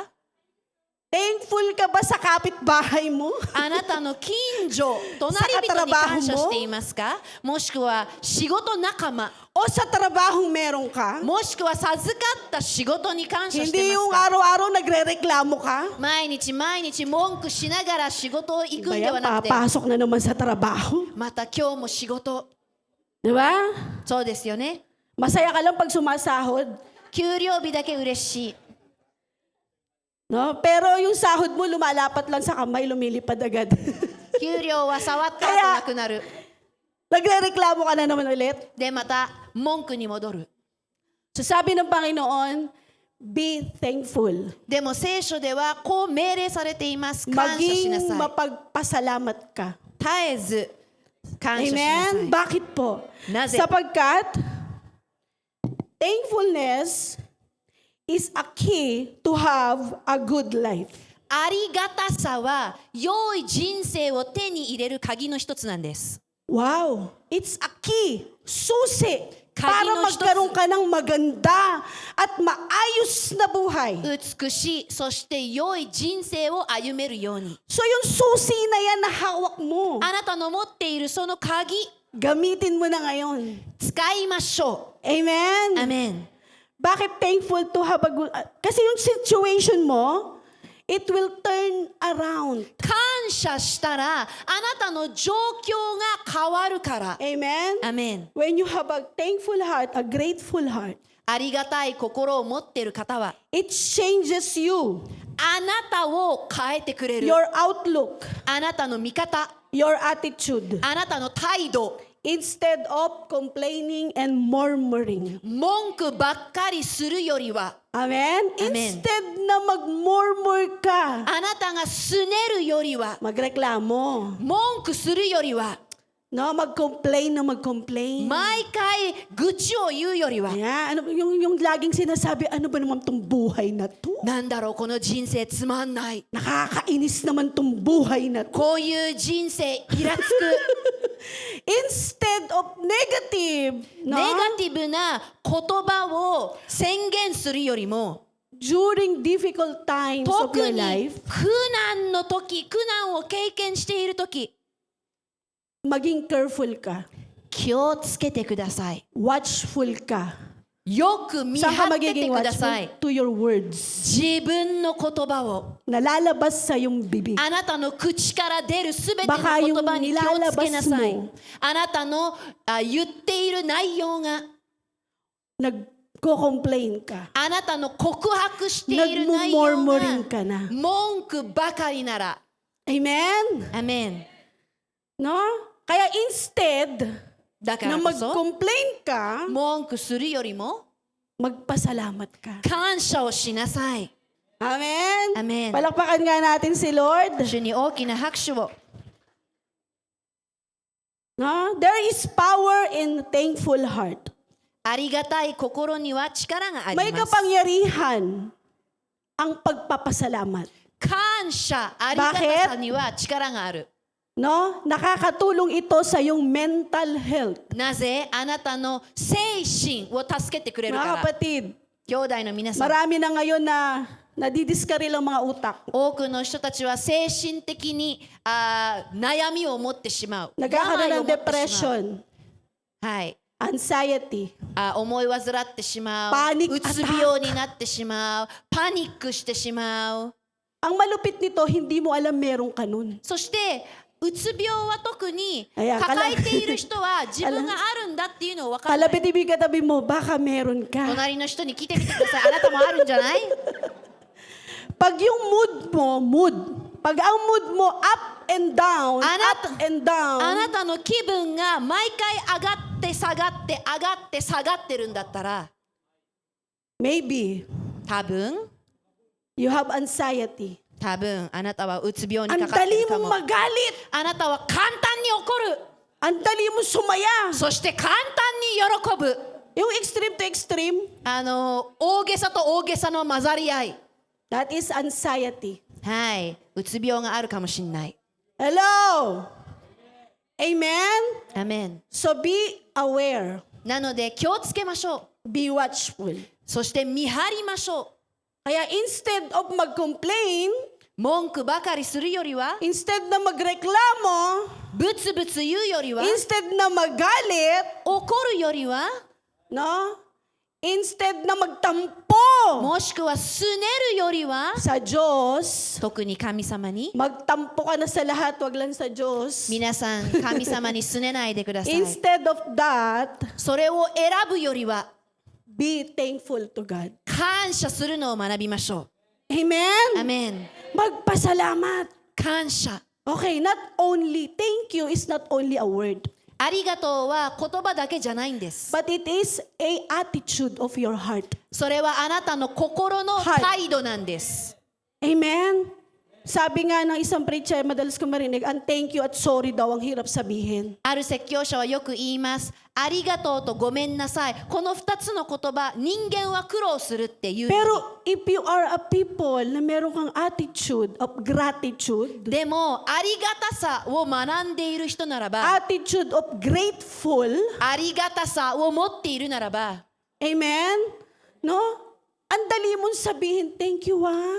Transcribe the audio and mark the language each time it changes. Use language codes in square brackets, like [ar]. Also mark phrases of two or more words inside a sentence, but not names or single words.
[ja] 持っている友達に感謝していますか？ [tl] Thankful ka ba sa kapitbahay mo? [ja] あなたの近所、隣人に感謝していますか？もしくは仕事仲間、 [tl] O sa trabahong meron ka? [ja] もしくは授かった仕事に感謝して [tl] Hindi [ja] ま [tl] yung [ja] すか？ [tl] araw-araw nagre-reklamo ka? [ja] 毎日毎日文句しながら仕事を行くん [tl] Ba [ja] で [tl] yan, [ja] はなくて、 [tl] papasok na naman sa trabaho. [ja] また今日も仕事、 [tl] Di ba? [ja] そうですよね。 [tl] Masaya ka lang pag sumasahod. [ja] 給料日だけ嬉しい。 [tl] No? Pero yung sahod mo lumalapat lang sa kamay, lumilipad agad. [ja] 給料は触った後なくなる。 [tl] Nagre-reklamo ka na naman ulit. [ja] で、また文句に戻る。 [tl] So sabi ng Panginoon, [en] be thankful. [ja] でも聖書ではこう命令されています。感謝しな [tl] Maging [ja] さい。 [tl] mapagpasalamat ka. [ja] 絶えず感謝しなさ [tl] Amen? [ja] い。 [tl] Bakit po? [ja] 何故? [en] Sapagkat thankfulness is a key to have a good life. [ja] ありがたさは良い人生を手に入れる鍵の一つなんです。 [en] Wow! It's a key. [tl] Susi. Para [ja] 鍵の一つ. [tl] magkaroon ka ng maganda at maayos na buhay. [ja] 美しい、そして良い人生を歩めるように。 [tl] So yung susi na yan na hawak mo, [ja] あなたの持っているその鍵、 [tl] gamitin mo na ngayon. [ja] 使いましょ [tl] Amen? [ja] う。アメン。 [en] Bakit thankful to have a good... [tl] Kasi yung situation mo, [en] it will turn around. [ja] 感謝したら、あなたの状況が変わるから。 [tl] Amen? [ja] アメン。 [en] When you have a thankful heart, a grateful heart, [ja] ありがたい心を持っている方は、 [en] it changes you, [ja] あなたを変えてくれる。 [en] your outlook, [ja] あなたの見方、 [en] your attitude. [ja] あなたの態度、 [en] Instead of complaining and murmuring. [ja] 文句ばっかりするよりは、 [en] Amen? Amen. [tl] Instead na mag-murmur ka, [ja] あなたがすねるよりは、 [tl] magreklamo. [ja] 文句するよりは、 [tl] No, mag-complain na mag-complain. [ja] 毎回愚痴を言うよりは、 [tl] Ayan, ano, yung laging sinasabi, ano ba naman tong buhay na to? [ja] なんだろうこの人生つまんない。 [tl] Nakakainis naman tong buhay na to. [ja] こういう人生イラつく。 [en] Instead of negative, [ja] ネ [tl] no? [ja] ガティブな言葉を宣言するよりも、 [en] During difficult times of [ja] 特 [en] your [ja] に [en] life, [ja] 苦難の時、苦難を経験している時、 [tl] maging careful ka. [ja] 気をつけてください。 [tl] Watchful ka. [ja] よく見 [tl] Saan ka [ja] 張ってて [tl] magiging [ja] ください。 [en] watchful? To your words. [ja] 自分の言葉を、 [tl] Nalalabas sa iyong bibig. [ja] あなたの口から出るすべての [tl] Baka [ja] 言 [tl] yung [ja] 葉に気をつけなさい [tl] nilalabas mo.。 [ja] あなたの言っている内容が、 [tl] Nagko-complain ka. [ja] あなたの告白している内容 [tl] Nagmumurmuring [ja] が [tl] ka na. [ja] 文句ばかりなら、 [tl] Amen? [ja] アメン。 [tl] No? Kaya instead [ja] だか [tl] na [ja] らこそ、 [tl] mag-complain ka, [ja] 文句するよりも、 [tl] magpasalamat ka. [ja] 感謝をしなさい。 [tl] Amen? [ja] Amen. [tl] Palakpakan nga natin si Lord. [ja] 主に大きな拍手を。 [tl] No? [en] There is power in thankful heart. [ja] ありがたい心には力があ [tl] May [ja] ります。 [tl] kapangyarihan ang pagpapasalamat. [ja] 感謝、ありがたさには力がある。 [tl] No? Nakakatulong ito sa iyong [en] mental health. [ja] なぜあなたの精神を助けてくれる [tl] Mga [ja] から。 [tl] kapatid, [ja] 兄弟の皆さん、 [tl] marami na ngayon na nadidiskaril ang mga utak. [ja] 多くの人たちは精神的に悩みを持ってしまう。 [tl] Nagkakaroon [ja] 病を [tl] ng [ja] 持ってしまう。 [tl] depression, [ja] はい。 [tl] anxiety, [ja] 思い患ってしまう。 [tl] Panic [ja] うつ病になってしまう。パニックしてしまう。 [tl] ang malupit nito, hindi mo alam meron ka nun. [ja] そしてうつ病は特に [tl] Ayan, [ja] 抱えている人は自分があるんだっていうのを分からない。 [tl] Kalapit-ibig katabi mo, baka meron ka. [ja] 隣の人に聞いてみてください。あなたもあるんじゃない？ [tl] Pag yung pag ang mood mo [en] up and down, Anat- up and down, [ja] あなたの気分が毎回上がって下がって上がって下がってるんだったら、 [en] maybe [ja] 多分 [en] you have anxiety. [ja] あなたはうつ病に [tl] Ang [ja] かかって [tl] dali [ja] るか [tl] mong [ja] も。 [tl] magalit. [ja] あなたは簡単に怒る。 [tl] Ang dali mong sumaya. [ja] そして簡単に喜ぶ。 [tl] Yung [en] extreme to extreme, [ja] 大げさと大げさの混ざり合い。 [en] that is anxiety. [ja] はい。うつ病があるかもしれない。 [en] Hello? Amen? [ja] アメン。 [en] So be aware. [ja] なので気をつけましょう。 [en] Be watchful. [ja] そして見張りましょう。 [tl] Kaya [en] instead of [tl] mag-complain, [ja] 文句ばかりするよりは、 [tl] instead na magreklamo, [ja] ブツブツ言うよりは、 [tl] instead na magalit, [ja] 怒るよりは、 [tl] no? Instead na magtampo [ja] もしくはすねるよりは、 [tl] sa Diyos, [ja] 特に神様に、 [tl] magtampo ka na sa lahat, wag lang sa Diyos. [ja] 皆さん神様にすねないでください。 [en] Instead of that, [ja] それを選ぶよりは、 [en] be thankful to God. [ja] 感謝するのを学びましょ [en] Amen? [ja] う。アメン。 [tl] Magpasalamat. [ja] 感謝。 [en] Okay, not only, thank you is not only a word, [ja] ありがとうは言葉だけじゃないんです。 [en] but it is a attitude of your heart. [ja] それはあなたの心の態度なんです。 [tl] Amen? Sabi nga ng isang preacher, madalas ko marinig, ang [en] thank you [tl] at sorry daw ang hirap sabihin. [ja] ある説教者はよく言います。ありがとうとごめんなさい。この2つの言葉、人間は苦労するっていう。 [en] Pero if you are a people [tl] na meron kang [en] attitude of gratitude, [ja] でも、ありがたさを学んでいる人ならば、 [en] attitude of grateful, [ja] ありがたさを持っているならば、 [tl] amen? No? Ang dali mong sabihin, [en] thank you ah.